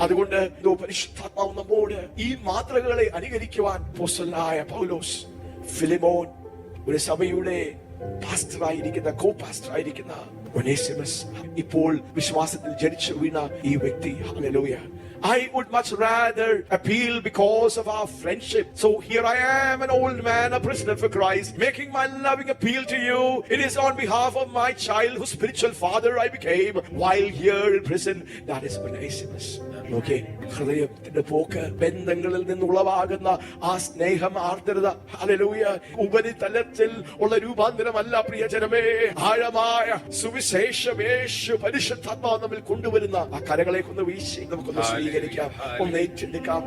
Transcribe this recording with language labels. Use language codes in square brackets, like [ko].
[ml] അതുകൊണ്ട് പരിശുദ്ധാത്മാവ് നമ്മോട് ഈ മാതൃകകളെ അനുകരിക്കുവാൻ അപ്പോസ്തലനായ പൗലോസ്, ഫിലിമോൻ, ഒരു സഭയുടെ പാസ്റ്ററായിരിക്കുന്ന കോ-പാസ്റ്ററായിരിക്കുന്ന ഒനേസിമസ്, ഇപ്പോൾ വിശ്വാസത്തിൽ ജനിച്ചു വീണ ഈ വ്യക്തി, hallelujah. [en] I would much rather appeal because of our friendship. So here I am, an old man, a prisoner for Christ, making my loving appeal to you. It is on behalf of my child, whose spiritual father I became while here in prison. That is Onesimus. [ml] Okay, ഹൃദയത്തിന്റെ പോക്ക്, ബന്ധങ്ങളിൽ നിന്നുളവാകുന്ന ആ സ്നേഹം, ആർദ്രത, hallelujah, ഉപരിതലത്തിൽ ഉള്ള രൂപാന്തരമല്ല പ്രിയജനമേ. ആഴമായ സുവിശേഷം യേശു പരിശുദ്ധാത്മാവ് നമ്മിൽ കൊണ്ടുവരുന്ന ആ കരകളെ ഒന്ന് വീശി നമുക്കൊന്ന് സ്വീകരിക്കാം, ഒന്ന് ഏറ്റെടുക്കാം.